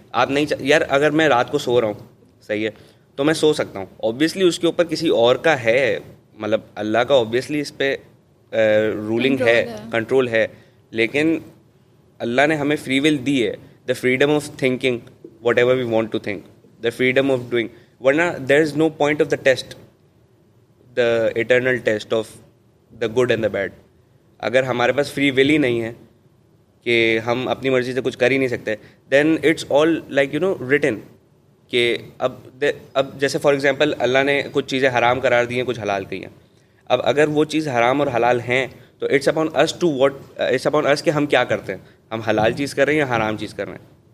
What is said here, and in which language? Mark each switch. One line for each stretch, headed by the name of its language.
Urdu: آپ نہیں یار اگر میں رات کو سو رہا ہوں, صحیح ہے, تو میں سو سکتا ہوں. اوبیسلی اس کے اوپر کسی اور کا ہے, مطلب اللہ کا اوبیسلی اس پہ رولنگ ہے, کنٹرول ہے, لیکن اللہ نے ہمیں فری ول دی ہے,
English: The freedom of thinking whatever we want to think, the freedom of doing. ورنہ there is no point of the test, the eternal test of the good and the bad.
Urdu: اگر ہمارے پاس free will ہی نہیں ہے کہ ہم اپنی مرضی سے کچھ کر ہی نہیں سکتے,
English: then it's all like written
Urdu: کہ اب جیسے فار ایگزامپل اللہ نے کچھ چیزیں حرام قرار دی ہیں, کچھ حلال کی ہیں. اب اگر وہ چیز حرام اور حلال ہیں تو
English: it's upon us
Urdu: کہ ہم کیا کرتے ہیں, ہم حلال چیز کر رہے ہیں یا حرام چیز کر رہے ہیں.